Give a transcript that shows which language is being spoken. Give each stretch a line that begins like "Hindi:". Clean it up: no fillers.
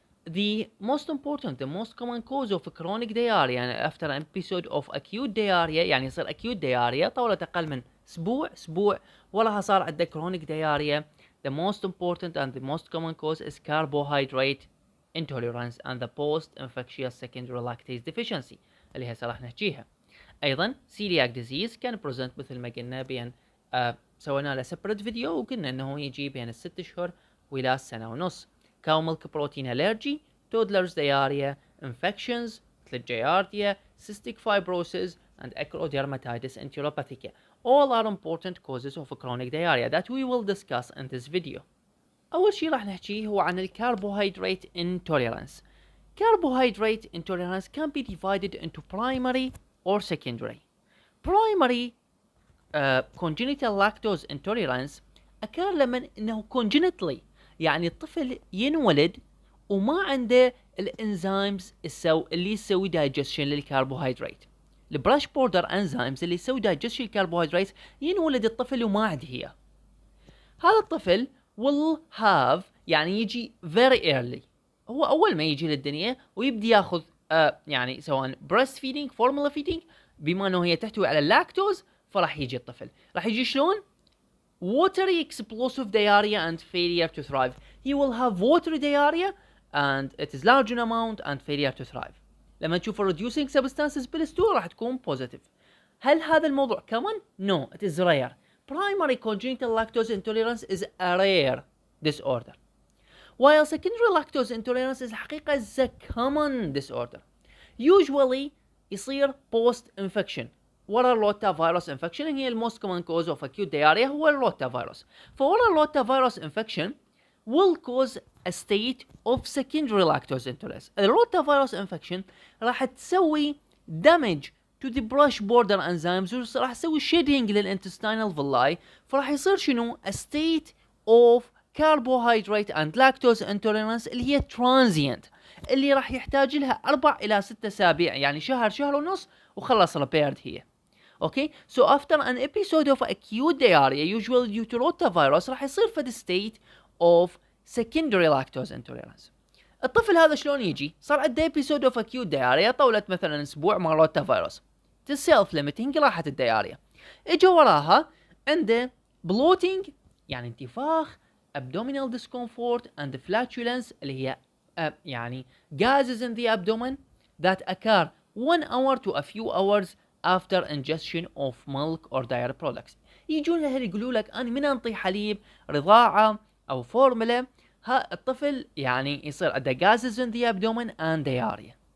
English: The most important, the most common cause of chronic diarrhea
Arabic: يعني
English: after an episode of acute diarrhea
Arabic: يعني يصير
English: acute diarrhea
Arabic: طولت أقل من أسبوع وراها صار عندك
English: chronic diarrhea. The most important and the most common cause is carbohydrate intolerance and the post-infectious secondary lactase deficiency
Arabic: اللي هسه راح نحكيها. أيضا celiac disease كان present مثل ما قلنا بين سوينا له separate فيديو وقلنا إنه يجي بين الست أشهر وإلى السنة ونص.
English: cow milk protein allergy, toddlers diarrhea, infections, giardia, cystic fibrosis, and acrodermatitis enteropathica. All are important causes of chronic diarrhea that we will discuss in this video.
Arabic: أول شيء راح نحكيه هو عن carbohydrate intolerance.
English: Carbohydrate intolerance can be divided into primary or secondary. Primary congenital lactose intolerance occur
Arabic: لمن إنه congenitally يعني الطفل ينولد وما عنده الانزيمز اللي يسوي دايجستشن للكربوهيدرات. البراش بوردر انزيمز اللي يسوي دايجستشن للكربوهيدرات ينولد الطفل وما عنده هي. هذا الطفل
English: will have
Arabic: يعني يجي
English: very early.
Arabic: هو اول ما يجي للدنيا ويبدي ياخذ يعني سواء breast feeding formula feeding بما انه هي تحتوي على اللاكتوز فراح يجي الطفل. راح يجي شلون؟
English: watery explosive diarrhea and failure to thrive. He will have watery diarrhea and it is large in amount and failure to thrive.
Arabic: لما تشوف
English: reducing substances
Arabic: بالستول راح تكون
English: positive.
Arabic: هل هذا الموضوع common?
English: No, it is rare. Primary congenital lactose intolerance is a rare disorder. While secondary lactose intolerance is حقيقة is a common disorder. Usually يصير post infection.
Arabic: ورا الروتا فيروس انفكشن هي الموست كومن كوز اوف acute diarrhea هو الروتا فيروس. فورا الروتا فيروس انفكشن
English: will cause a state of secondary lactose intolerance.
Arabic: الروتا فيروس انفكشن راح تسوي
English: damage to the brush border enzymes
Arabic: وراح تسوي shedding للintestinal villi فراح يصير شنو؟
English: a state of carbohydrate and lactose intolerance
Arabic: اللي هي transient اللي راح يحتاج لها 4 إلى 6 أسابيع يعني شهر ونص وخلص repaired هي.
English: Okay, so after an episode of acute diarrhea usually due to rotavirus
Arabic: راح يصير في
English: state of secondary lactose intolerance.
Arabic: الطفل هذا شلون يجي؟ صار عنده
English: episode of acute diarrhea
Arabic: طولت مثلا اسبوع مع روتافيروس. self limiting راحت الدياريا. اجى وراها عنده
English: bloating
Arabic: يعني انتفاخ
English: abdominal discomfort and flatulence اللي هي يعني gases in the abdomen that occur 1 hour to a few hours after ingestion of milk or dairy products.
Arabic: يجون له يقولوا لك انا من انطي حليب رضاعه او فورمولا ها الطفل يعني يصير عنده
English: gases in the abdomen and diarrhea.